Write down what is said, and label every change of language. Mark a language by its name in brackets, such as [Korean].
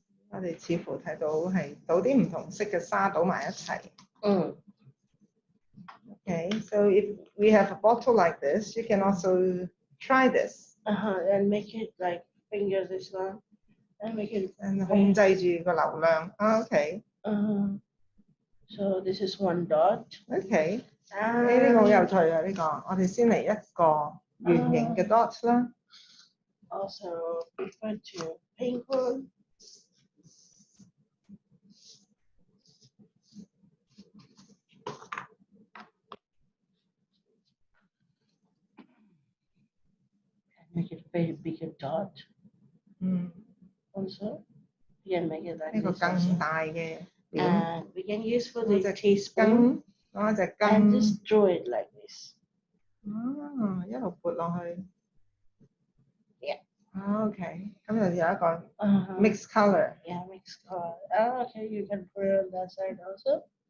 [Cantonese] 我哋似乎睇到係倒啲唔同色嘅沙倒埋一齊。 [English] Okay, so if we have a bottle like this, you can also try this. And make it like finger this one, and make it. [Cantonese] And 控制住個流量。Okay. [English] So this is one dot. [Cantonese] Okay. 呢個好有趣啊！呢個我哋先嚟一個圓形嘅 dots 啦。 [English] Also prefer to pink one. Make it very big a dot. Also, we can make it like this. [Cantonese] 呢個更大嘅。 [English] And we can use for the teaspoon. And just draw it like this. [Cantonese] 一路撥落去。 [English] Yeah. Okay. [Cantonese] 咁就有一個 mixed color. [English] Yeah, mixed color. Oh, okay, you can put it on that side also.